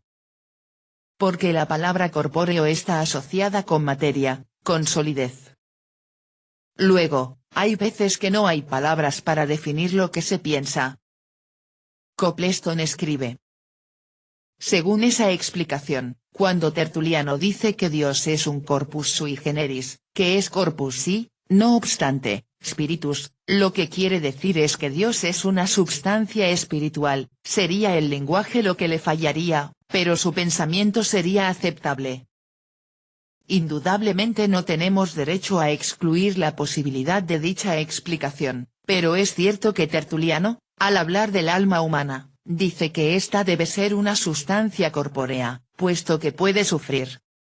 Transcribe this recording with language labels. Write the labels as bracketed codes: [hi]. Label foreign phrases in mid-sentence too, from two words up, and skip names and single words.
[es] Porque la palabra corpóreo está asociada con materia, con solidez. Luego, hay veces que no hay palabras para definir lo que se piensa. Copleston escribe. Según esa explicación, cuando Tertuliano dice que Dios es un [la] corpus sui generis, [es] que es corpus sí, no obstante, spiritus, lo que quiere decir es que Dios es una substancia espiritual, sería el lenguaje lo que le fallaría, pero su pensamiento sería aceptable. Indudablemente no tenemos derecho a excluir la posibilidad de dicha explicación, pero es cierto que Tertuliano, al hablar del alma humana, dice que ésta debe ser una sustancia corpórea, puesto que puede sufrir.